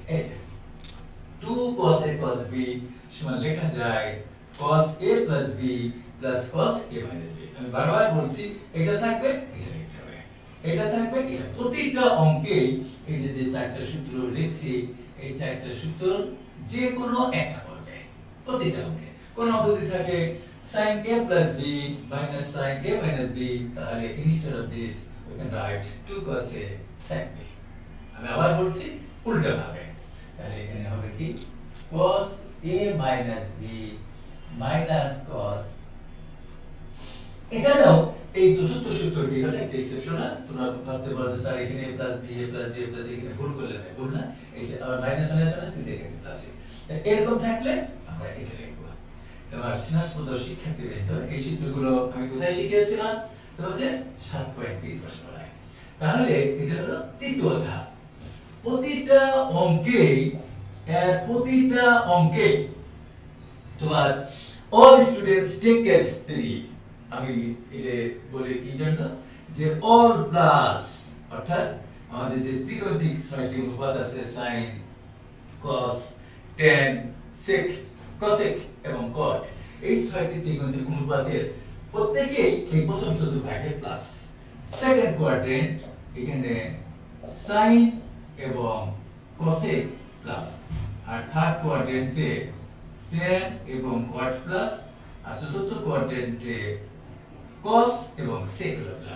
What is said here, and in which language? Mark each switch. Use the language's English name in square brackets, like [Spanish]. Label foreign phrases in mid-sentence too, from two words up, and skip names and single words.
[Bangla] এই যে 2 [English] cos a cos b সমান লেখা যায় cos a plus b plus cos a minus b। [Bangla] আমি বারবার বলছি এটা থাকবে এটা লিখতে হবে, এটা থাকবে এটা। প্রতিটা অঙ্কে এই যে চারটা সূত্র লিখছি, এই চারটা সূত্র যে কোনো একটা পড়বে প্রতিটা অঙ্কে। কোন অঙ্ক যদি থাকে [English] sin a plus b minus sin a minus b, [Bangla] তাহলে [English] instead of this we can write 2 cos a sin b। [Bangla] আমি আবার বলছি উল্টা ভাবে, তাহলে এখানে হবে কি [English] cos a minus b minus cos। [Bangla] এখানেও এই চতুর্থ সূত্রটি হলো একটা এক্সেপশনাল। তোমরা ভাবতে পারো স্যার এখানে [English] a plus b a plus b a plus [Bangla] এখানে ভুল করলে না, ভুল না, এই যে আবার মাইনাস মাইনাস মাইনাস কিন্তু এখানে প্লাস। এরকম থাকলে আমরা এটা লিখব। তোমার স্নাতক শিক্ষার্থীবৃন্দ, এই সূত্রগুলো আমি কোথায় শিখিয়েছিলাম? তোমাদের 7.3 প্রশ্নটায়। তাহলে এটা হলো তৃতীয় ধাপ। প্রতিটা অঙ্কে তোমার [English] all students take case [Bangla] 3। আমি এটা বলি কি জন্য যে [English] all plus, [Bangla] অর্থাৎ আমাদের যে ত্রিকোণমিতিক 6টি অনুপাত আছে [English] sin cos tan sec cosec [Bangla] এবং cot, এই 6টি ত্রিকোণমিতিক অনুপাতের প্রত্যেকেই এই প্রথম চতুর্ভাগে প্লাস, [English] second quadrant [Bangla] এখানে sin এবং cosec প্লাস, আর [English] third quadrant [Bangla] tan এবং cot প্লাস, আর চতুর্থ কোয়াড্রেন্টে cos এবং sec প্লাস।